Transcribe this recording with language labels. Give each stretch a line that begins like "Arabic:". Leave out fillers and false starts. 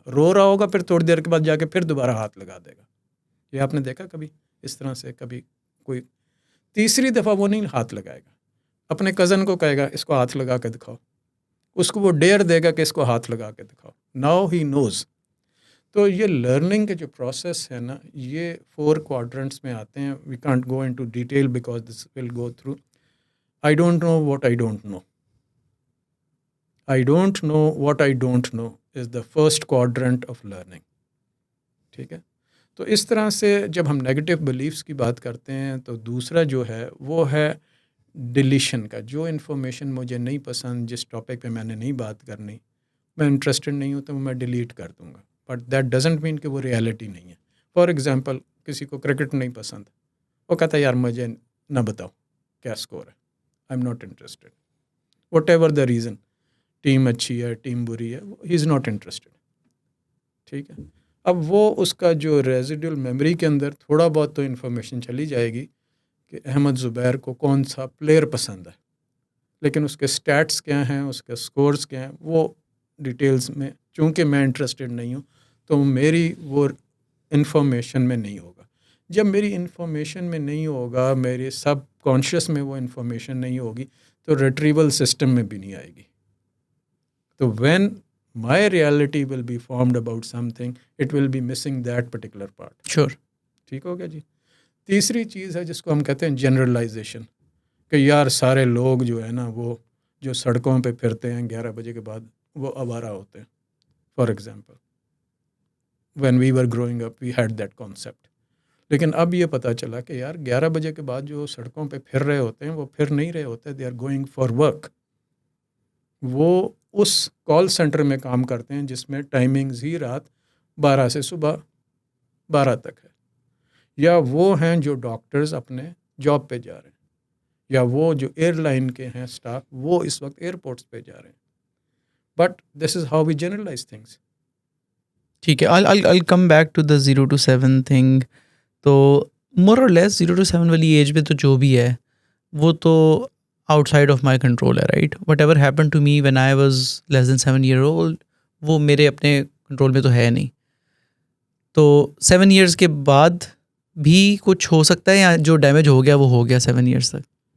Urdu: رو رہا ہوگا، پھر تھوڑی دیر کے بعد جا کے پھر دوبارہ ہاتھ لگا دے گا. یہ آپ نے دیکھا کبھی اس طرح سے؟ کبھی کوئی تیسری دفعہ وہ نہیں ہاتھ لگائے گا. اپنے کزن کو کہے گا اس کو ہاتھ لگا کے دکھاؤ. اس کو وہ ڈیئر دے گا کہ اس کو ہاتھ لگا کے دکھاؤ.
English: Now he knows.
Urdu: تو یہ لرننگ کے جو پروسیس ہے نا یہ 4 کوادرنٹس میں آتے ہیں.
English: We can't go into detail because this will go through. I don't know what I don't know. I don't know what I don't know is the first quadrant of learning.
Urdu: ٹھیک ہے. تو اس طرح سے جب ہم negative beliefs کی بات کرتے ہیں تو دوسرا جو ہے وہ ہے ڈیلیشن کا. جو انفارمیشن مجھے نہیں پسند, جس ٹاپک پہ میں نے نہیں بات کرنی, میں انٹرسٹڈ نہیں ہوں تو میں ڈیلیٹ کر دوں گا.
English: but that doesn't mean
Urdu: کہ وہ ریالٹی نہیں ہے. فار ایگزامپل کسی کو کرکٹ نہیں پسند, وہ کہتا ہے یار مجھے نہ بتاؤ کیا اسکور ہے,
English: I am not interested whatever the reason.
Urdu: Team اچھی ہے, ٹیم بری ہے,
English: He is not interested.
Urdu: ٹھیک ہے. اب وہ اس کا جو ریزیڈول میموری کے اندر تھوڑا بہت تو انفارمیشن چلی جائے گی کہ احمد زبیر کو کون سا پلیئر پسند ہے, لیکن اس کے سٹیٹس کیا ہیں, اس کے سکورز کیا ہیں, وہ ڈیٹیلز میں چونکہ میں انٹرسٹڈ نہیں ہوں تو میری وہ انفارمیشن میں نہیں ہوگا. جب میری انفارمیشن میں نہیں ہوگا, میرے سب کانشیس میں وہ انفارمیشن نہیں ہوگی تو ریٹریول سسٹم میں بھی نہیں آئے گی.
English: تو when my reality will be formed about something, it will be missing that particular part. Sure.
Urdu: ٹھیک ہو گیا جی. تیسری چیز ہے جس کو ہم کہتے ہیں جنرلائزیشن, کہ یار سارے لوگ جو ہے نا وہ جو سڑکوں پہ پھرتے ہیں 11 بجے کے بعد وہ آوارہ ہوتے ہیں.
English: For example when we were growing up we had that concept.
Urdu: لیکن اب یہ پتہ چلا کہ یار 11 بجے کے بعد جو سڑکوں پہ پھر رہے ہوتے ہیں وہ پھر نہیں رہے ہوتے,
English: they are going for work.
Urdu: وہ اس کال سینٹر میں کام کرتے ہیں جس میں ٹائمنگز ہی رات 12 سے صبح 12 تک ہے. یا وہ ہیں جو ڈاکٹرز اپنے جاب پہ جا رہے ہیں, یا وہ جو ایئر لائن کے ہیں سٹاف وہ اس وقت ایئرپورٹس پہ جا رہے ہیں.
English: But this is how we generalize things.
Urdu: ٹھیک ہے.
English: I'll come back to the 0 to 7 thing.
Urdu: تو
English: more or less 0 to 7
Urdu: والی ایج میں تو جو بھی ہے وہ تو
English: outside of my control
Urdu: ہے, right.
English: whatever happen to me when I was less than 7 year old
Urdu: وہ میرے اپنے کنٹرول میں تو ہے نہیں. تو 7 years کے بعد بھی کچھ ہو سکتا ہے یا جو ڈیمیج ہو گیا وہ ہو گیا 7 years تک؟